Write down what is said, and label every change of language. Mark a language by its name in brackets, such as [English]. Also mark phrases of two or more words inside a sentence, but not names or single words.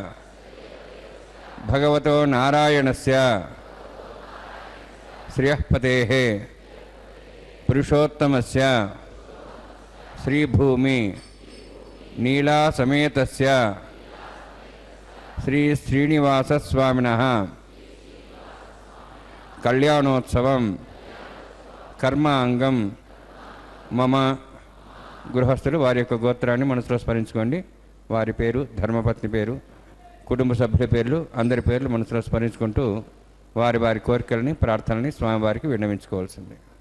[Sanskrit] ಭಗವತೋ ನಾರಾಯಣಸ್ಯ ಶ್ರಿಯಃಪತೇಃ ಪುರುಷೋತ್ತಮಸ್ಯ ಶ್ರೀಭೂಮಿ ನೀಲಾ ಸಮೇತಸ್ಯ ಶ್ರೀ ಶ್ರೀನಿವಾಸಸ್ವಾಮಿನಃ కళ్యాణోత్సవం కర్మాంగం మమ. [Telugu] గృహస్థులు వారి యొక్క గోత్రాన్ని మనసులో స్మరించుకోండి. వారి పేరు, ధర్మపత్ని పేరు, కుటుంబ సభ్యుల పేర్లు, అందరి పేర్లు మనసులో స్మరించుకుంటూ వారి వారి కోరికలని, ప్రార్థనని స్వామివారికి విన్నవించుకోవాల్సింది.